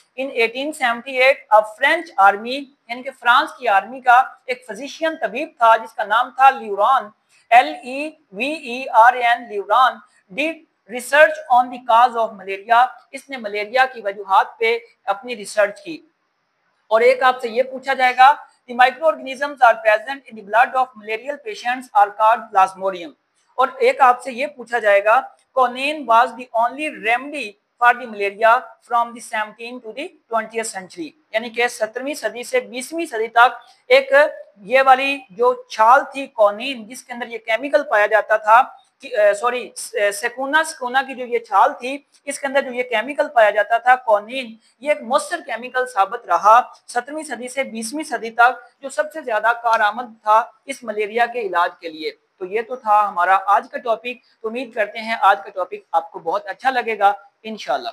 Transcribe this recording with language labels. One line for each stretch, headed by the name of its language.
English: in 1878 French army
Urdu: یعنی کہ France کی آرمی کا ایک فزیشین طبیب تھا جس کا نام تھا لیوران LEVERN
English: Laveran did research on the cause of malaria.
Urdu: اس نے ملیریا کی وجوہات پہ اپنی ریسرچ کی. اور ایک آپ سے یہ پوچھا جائے گا
English: the microorganisms are present in the blood of malarial patients are called plasmodium. اور ایک آپ سے یہ پوچھا جائے گا quinine was the only remedy for the malaria from the 17 to the 20th century,
Urdu: یعنی کہ 17ویں صدی سے 20ویں صدی تک ایک یہ والی جو چھال تھی کونین جس کے اندر یہ کیمیکل پایا جاتا تھا، سوری سکونا کی جو یہ چھال تھی اس کے اندر جو یہ کیمیکل پایا جاتا تھا کونین، یہ ایک مؤثر کیمیکل ثابت رہا 17ویں صدی سے 20ویں صدی تک، جو سب سے زیادہ کارآمد تھا اس ملیریا کے علاج کے لیے۔ تو یہ تو تھا ہمارا آج کا ٹاپک، امید کرتے ہیں آج کا ٹاپک آپ کو بہت اچھا لگے گا انشاءاللہ۔